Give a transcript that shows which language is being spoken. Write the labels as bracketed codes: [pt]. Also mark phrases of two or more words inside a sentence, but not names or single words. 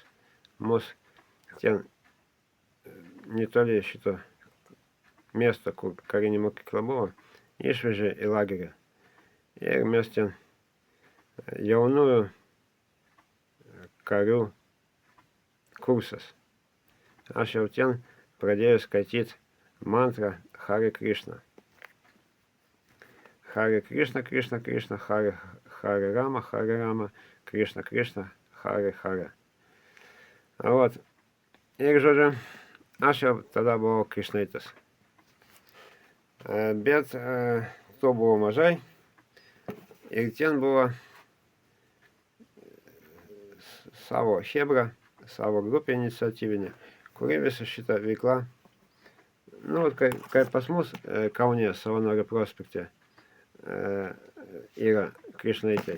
[lt] Mus ten netoli šito miesto, kur karinė mokykla buvo, išvežė į lagerį. Ir mes ten jaunųjų karių kursas. Aš jau ten pradėjau skaityti mantrą Hare Krishna. [sa] Hare Krishna, Krishna, Krishna, Hare Rama, Krishna, Krishna, Hare Hare. [ru] Вот. [lt] Ir, žodžiu, aš jau tada buvau krišnaitas. Bet to buvo mažai. Ir ten buvo savo chebra, savo grupė iniciatyvinė, kuri visą šitą veiklą, nu, kaip pas mus Kaune, Savanorių prospekte, yra krišnaitai.